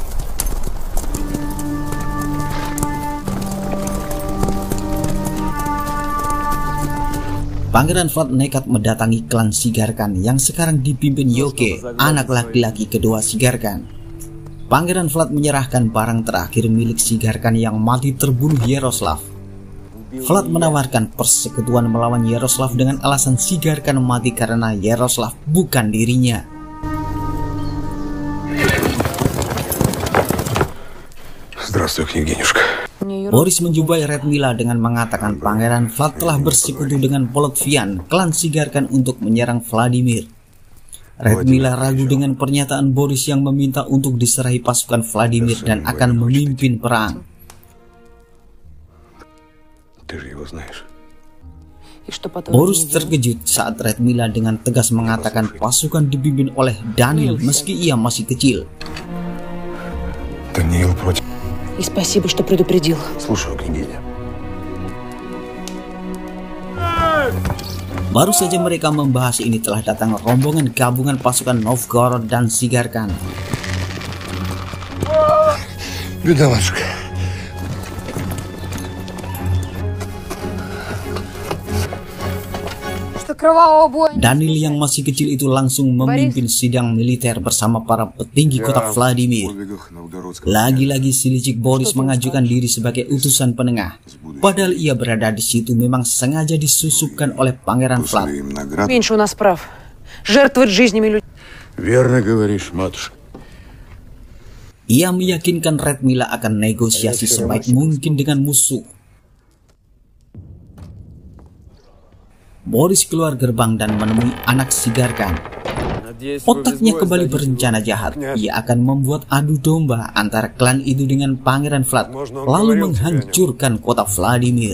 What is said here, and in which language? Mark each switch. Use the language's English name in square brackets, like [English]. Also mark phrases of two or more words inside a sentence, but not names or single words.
[Indonesian] Pangeran Vlad nekat mendatangi klan Sigarkan yang sekarang dipimpin Yoke, anak laki-laki kedua Sigarkan. Pangeran Vlad menyerahkan barang terakhir milik Sigarkan yang mati terbunuh Yaroslav. Vlad menawarkan persekutuan melawan Yaroslav dengan alasan Sigarkan mati karena Yaroslav bukan dirinya. [Russian] Здравствуй, княгинюшка. [Indonesian] Boris menjumpai Redmila dengan mengatakan Pangeran Vlad telah bersekutu dengan Polotvian, klan Sigarkan untuk menyerang Vladimir. Redmila ragu dengan pernyataan Boris yang meminta untuk diserahi pasukan Vladimir dan akan memimpin perang. Boris terkejut saat Redmila dengan tegas mengatakan pasukan dipimpin oleh Danil meski ia masih kecil. [Russian] Даниил против. И спасибо, что предупредил. Слушаю, княгиня. [Indonesian] Baru saja mereka membahas ini telah datang rombongan gabungan pasukan Novgorod dan Sigarkan. [Russian] Беда, матушка. [Indonesian] Danil yang masih kecil itu langsung memimpin sidang militer bersama para petinggi kota Vladimir. Lagi-lagi si licik Boris mengajukan diri sebagai utusan penengah. Padahal ia berada di situ memang sengaja disusupkan oleh Pangeran Vlad. [Russian] Меньше у нас прав. Жертвовать жизнями людей. Верно говоришь, матушка. [Indonesian] Ia meyakinkan Redmila akan negosiasi sebaik mungkin dengan musuh. Boris keluar gerbang dan menemui anak Sigarkan. Otaknya kembali berencana jahat. Ia akan membuat adu domba antara klan itu dengan Pangeran Vlad, lalu menghancurkan kota Vladimir.